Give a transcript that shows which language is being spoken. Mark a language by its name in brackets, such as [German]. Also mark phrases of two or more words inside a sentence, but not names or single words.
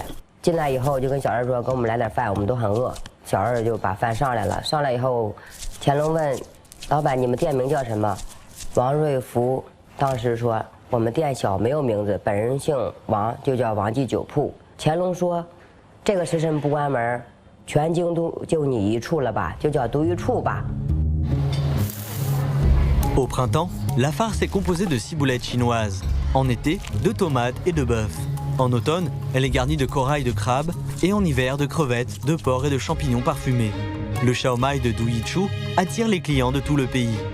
[Chinese] 进来以后就跟小二说，给我们来点饭，我们都很饿。小二就把饭上来了，上来以后，乾隆问老板：“你们店名叫什么？” 王瑞福当时说：“我们店小，没有名字，本人姓王，就叫王记酒铺。” 乾隆说：“这个时辰不关门，全京都就你一处了吧，就叫独一处吧。” [French] Au printemps, la farce est composée de ciboulettes chinoises. En été, de tomates et de bœuf. En automne, elle est garnie de corail de crabe et en hiver de crevettes, de porc et de champignons parfumés. Le shaomai de Douyichu attire les clients de tout le pays.